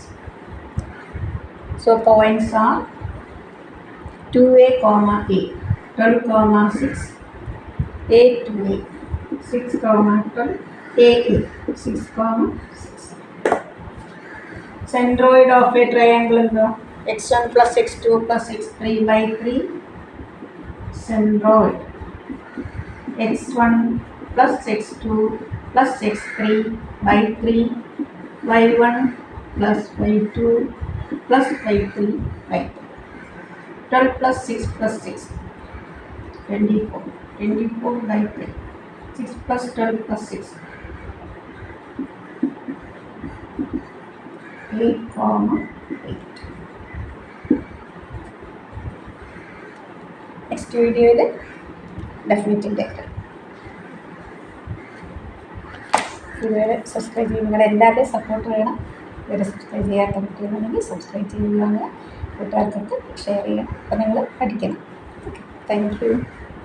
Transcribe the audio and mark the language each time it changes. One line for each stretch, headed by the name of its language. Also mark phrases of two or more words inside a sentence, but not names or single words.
English: So points are 2a comma a 12 comma 6 a to a 6 comma 12 a 6 comma 6. Centroid of a triangle x1 plus x2 plus x3 by 3. Centroid x1 plus x2 plus x3 by 3 y1 plus y2 plus y3 by 3. 12 plus 6 plus 6 24 by 3 6 plus 12 plus 6 8 comma 8. Next video is definite integral.
Malayalam: ഇതുവരെ സബ്സ്ക്രൈബ് ചെയ്യുക. നിങ്ങളുടെ എല്ലാവരുടെയും സപ്പോർട്ട് വേണം. ഇതുവരെ സബ്സ്ക്രൈബ് ചെയ്യാത്ത കുട്ടികളുണ്ടെങ്കിൽ സബ്സ്ക്രൈബ് ചെയ്യുകയാണ്, കൂട്ടുകാർക്കൊക്കെ ഷെയർ ചെയ്യണം. അപ്പോൾ നിങ്ങൾ പഠിക്കണം.
English: okay, thank you.